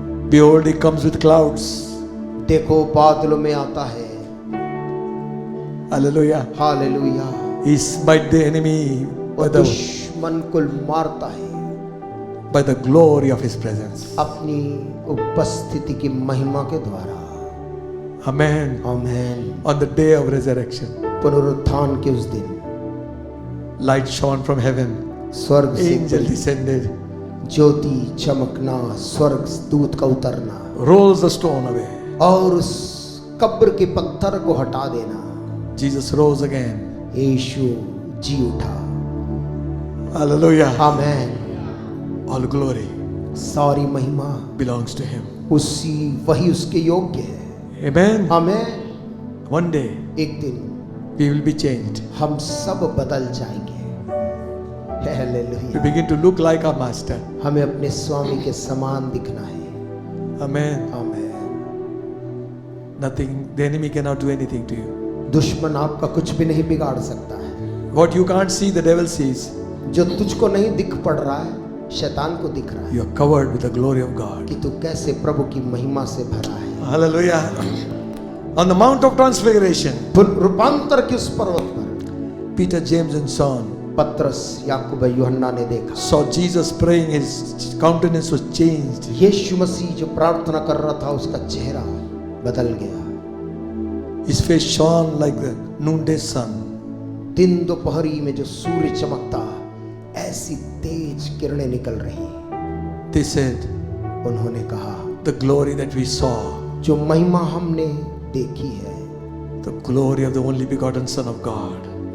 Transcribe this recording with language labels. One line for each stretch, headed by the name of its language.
English: Behold, He comes with clouds.
Hindi: देखो बादलों में आता है।
English: Hallelujah.
Hindi: Hallelujah.
English: He smite the enemy
Hindi: वो दुश्मन को मारता है
English: by the glory of His presence.
Hindi: अपनी उपस्थिति की महिमा के द्वारा।
English: Amen.
Hindi: Amen.
English: On the day of resurrection,
Hindi: पुनरुत्थान के उस दिन
English: light shone from heaven.
Hindi: स्वर्ग
English: Angel
Hindi: से
English: descended,
Hindi: ज्योति चमकना, स्वर्ग दूत का उतरना
English: rolls the stone away.
Hindi: और उस कब्र के पत्थर को हटा देना।
English: Jesus rose again.
Hindi: यीशु जी उठा।
English: Hallelujah.
Hindi: आमेन।
English: All glory
Hindi: सारी महिमा
English: belongs to Him.
Hindi: वही उसके योग्य है।
English: Amen.
Hindi: आमेन।
English: One day
Hindi: एक दिन
English: we will be changed.
Hindi: हम सब बदल जाएंगे।
English: We
Hindi: hallelujah.
English: begin to look like our Master.
Hindi: हमें अपने स्वामी के समान दिखना है।
English: Amen.
Hindi: Amen.
English: Nothing, the enemy cannot do anything to you.
Hindi: दुश्मन आपका कुछ भी नहीं बिगाड़ सकता है।
English: What you can't see, the devil sees.
Hindi: जो तुझको नहीं दिख पड़ रहा है, शैतान को दिख रहा है
English: You are covered with the glory of God.
Hindi: कि तू कैसे प्रभु की महिमा से भरा है।
English: Hallelujah. On the Mount of Transfiguration,
Hindi: रूपांतर के उस पर्वत पर
English: Peter, James and John
Hindi: पत्रस, याकूब, यूहन्ना ने देखा
English: saw Jesus praying, his countenance was changed.
Hindi: यीशु मसीह जो प्रार्थना कर रहा था उसका चेहरा बदल गया।
English: His face shone like the noonday sun.
Hindi: दिन दोपहरी में जो सूर्य चमकता ऐसी तेज किरणें निकल रही।
English: They said,
Hindi: उन्होंने कहा
English: the glory that we saw,
Hindi: जो महिमा हमने देखी है
English: the glory of the only begotten Son of God.